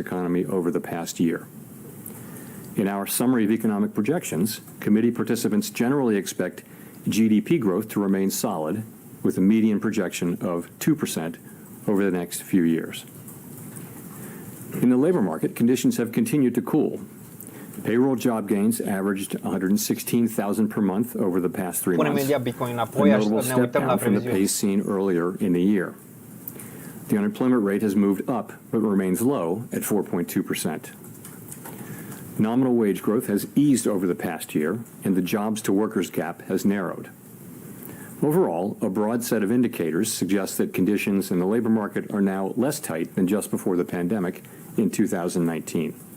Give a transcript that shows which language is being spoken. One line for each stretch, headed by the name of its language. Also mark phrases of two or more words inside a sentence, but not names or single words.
English: economy over the past year. In our summary of economic projections, committee participants generally expect GDP growth to remain solid, with a median projection of 2% over the next few years. In the labor market, conditions have continued to cool. Payroll job gains averaged 116,000 per month over the past 3
Romanian: Punem
English: months,
Romanian: imediat Bitcoin
English: a
Romanian: înapoi,
English: notable
Romanian: ne
English: step
Romanian: uităm la
English: down from the
Romanian: previziuni.
English: pace seen earlier in the year. The unemployment rate has moved up, but remains low at 4.2%. Nominal wage growth has eased over the past year, and the jobs-to-workers gap has narrowed. Overall, a broad set of indicators suggests that conditions in the labor market are now less tight than just before the pandemic in 2019.